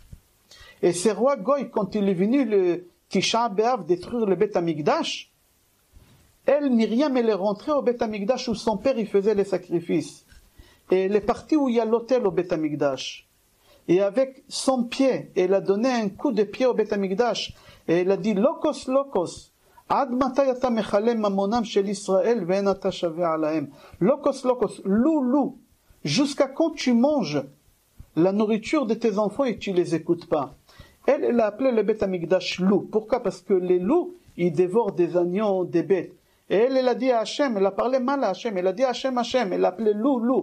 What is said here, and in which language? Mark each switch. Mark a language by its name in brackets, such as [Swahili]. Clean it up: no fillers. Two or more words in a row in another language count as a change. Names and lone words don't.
[French] Et ce roi Goy, quand il est venu le [Hebrew] תשעה באב [French] détruire le [Hebrew] בית המקדש, [French] elle, Myriam, elle est rentrée au [Hebrew] בית המקדש [French] où son père, il faisait les sacrifices. Et elle est partie où il y a l'autel au [Hebrew] בית המקדש. [French] Et avec son pied, elle a donné un coup de pied au [Hebrew] בית המקדש. [French] Et elle a dit, [Hebrew] לוקוס, לוקוס, עד מתי אתה מכלה ממונם של ישראל ואין אתה שוה אליהם. לוקוס, לוקוס, [French] lou, jusqu'à quand tu manges la nourriture de tes enfants et tu les écoutes pas. Elle a appelé le [Hebrew] בית המקדש [French] loup. Pourquoi? Parce que les loups, ils dévorent des agneaux, des bêtes. Et elle a dit à Hachem, elle a parlé mal à Hachem, elle a dit à Hachem, elle a appelé loup.